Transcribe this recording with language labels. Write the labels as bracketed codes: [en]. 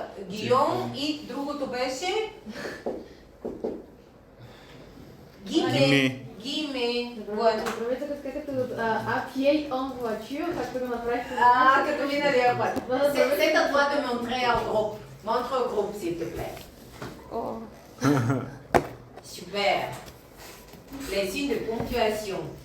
[bg] Гион и другото беше Гиме. Направете като [fr] à pied en voiture, [bg] както го направихте. Като миналия път. [fr] C'est à toi de montrer au groupe. Montre au groupe, s'il te plaît. Super. Les signes de ponctuation.